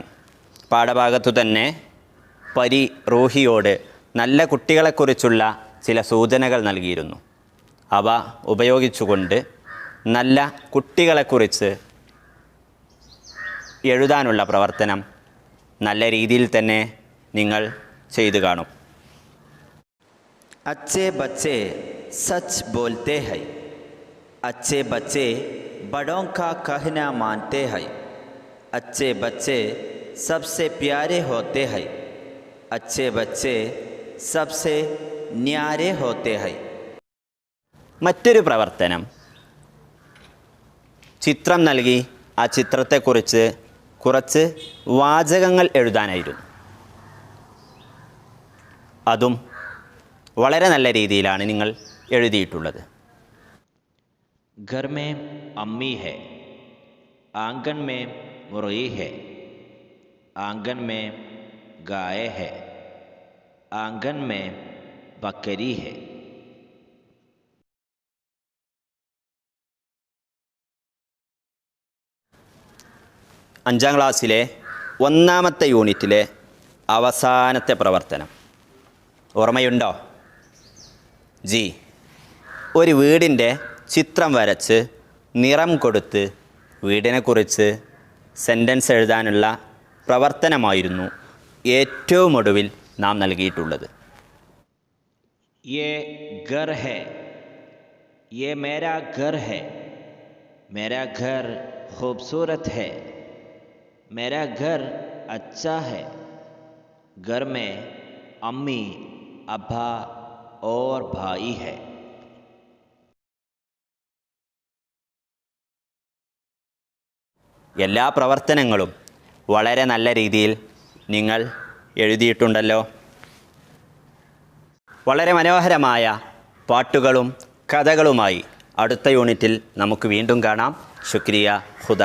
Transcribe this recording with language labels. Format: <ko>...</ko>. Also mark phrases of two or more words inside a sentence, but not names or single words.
<ml>പാഠഭാഗത്തു തന്നെ പരി റൂഹിയോട് നല്ല കുട്ടികളെക്കുറിച്ചുള്ള ചില സൂചനകൾ നൽകിയിരുന്നു. അവ ഉപയോഗിച്ചുകൊണ്ട് നല്ല കുട്ടികളെക്കുറിച്ച് എഴുതാനുള്ള പ്രവർത്തനം നല്ല രീതിയിൽ തന്നെ നിങ്ങൾ ചെയ്തു കാണും.</ml> <hi>अच्छे बच्चे सच बोलते हैं, अच्छे बच्चे बड़ों का कहना मानते हैं, अच्छे बच्चे सबसे प्यारे होते हैं, अच्छे बच्चे सबसे न्यारे होते हैं.</hi> <ml>മറ്റൊരു പ്രവർത്തനം ചിത്രം നൽകി ആ ചിത്രത്തെക്കുറിച്ച് കുറച്ച് വാചകങ്ങൾ എഴുതാനായിരുന്നു. അതും വളരെ നല്ല രീതിയിലാണ് നിങ്ങൾ എഴുതിയിട്ടുള്ളത്.</ml> <hi>घर में अम्मी है, आंगन में मुर्गी है, आंगन में गाय है, आंगन में बकरी है.</hi> <ml>അഞ്ചാം ക്ലാസ്സിലെ 1ാമത്തെ യൂണിറ്റിലെ അവസാനത്തെ പ്രവർത്തനം ഓർമ്മയുണ്ടോ? ഒരു വീടിൻ്റെ ചിത്രം വരച്ച് നിറം കൊടുത്ത് വീടിനെക്കുറിച്ച് സെൻറ്റൻസ് എഴുതാനുള്ള പ്രവർത്തനമായിരുന്നു ഏറ്റവും ഒടുവിൽ നാം നൽകിയിട്ടുള്ളത്.</ml> <hi>ये घर है, ये मेरा घर है, मेरा घर खूबसूरत है, मेरा घर अच्छा है, घर में अम्मी अब्बा और भाई है.</hi> <ml>എല്ലാ പ്രവർത്തനങ്ങളും വളരെ നല്ല രീതിയിൽ നിങ്ങൾ എഴുതിയിട്ടുണ്ടല്ലോ. വളരെ മനോഹരമായ പാട്ടുകളും കഥകളുമായി അടുത്ത യൂണിറ്റിൽ നമുക്ക് വീണ്ടും കാണാം.</ml>